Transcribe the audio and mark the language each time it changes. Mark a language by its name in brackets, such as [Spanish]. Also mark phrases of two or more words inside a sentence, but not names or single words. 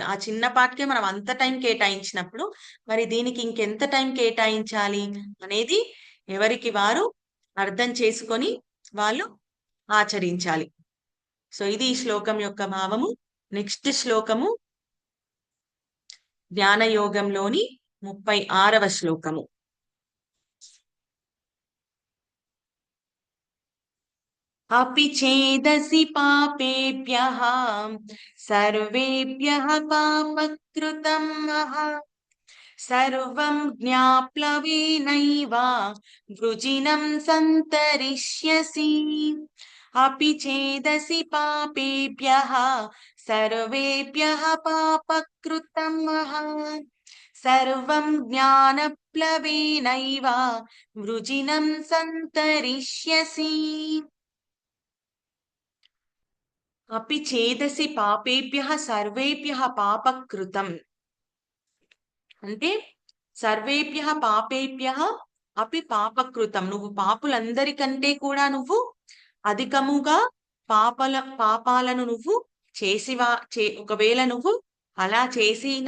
[Telugu] ఆ చిన్న పార్ట్‌కే మనం అంత టైం కేటాయించినప్పుడు, మరి దీనికి ఇంకెంత టైం కేటాయించాలి అనేది ఎవరికి వారు అర్థం చేసుకొని వాళ్ళు ఆచరించాలి. సో ఇది ఈ శ్లోకం యొక్క భావము. నెక్స్ట్ శ్లోకము జ్ఞానయోగంలోని 36వ శ్లోకము. [Sanskrit] अपि चेदसि पापेभ्यः सर्वेभ्यः पापकृतं सर्वं ज्ञाप्लवेनैव वृजिनं सन्तरिष्यसि। अपि चेदसि पापेभ्यः सर्वेभ्यः पापकृतं सर्वं ज्ञानप्लवेनैव वृजिनं सन्तरिष्यसि। अपि చేదసి పాపేభ్యః సర్వేభ్యః పాపకృతం అంటే సర్వేభ్యః పాపేభ్యః అపి పాపకృతం. [Telugu] నువ్వు పాపులందరికంటే కూడా నువ్వు అధికముగా పాపాలను నువ్వు ఒకవేళ నువ్వు అలా చేసిన